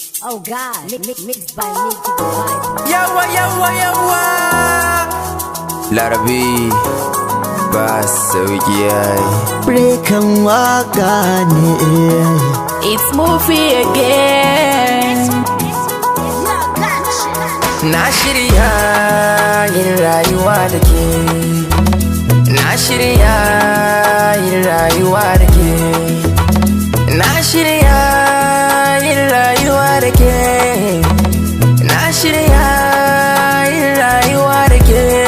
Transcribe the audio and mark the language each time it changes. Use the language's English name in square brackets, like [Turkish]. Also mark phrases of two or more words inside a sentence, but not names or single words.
[English] Oh God, mi-, mi-, mixed by Nicky Divine. [Hausa] Yawa, yawa, yawa. Larabi, ba sauki yayi. Breakan waka ne. [English] It's Murphy again. [Hausa] Na shirya yin rayuwa da ke. Na shirya yin rayuwa da ke. Na shirya yin rayuwa da ke. Na shirya yin rayuwa da ke.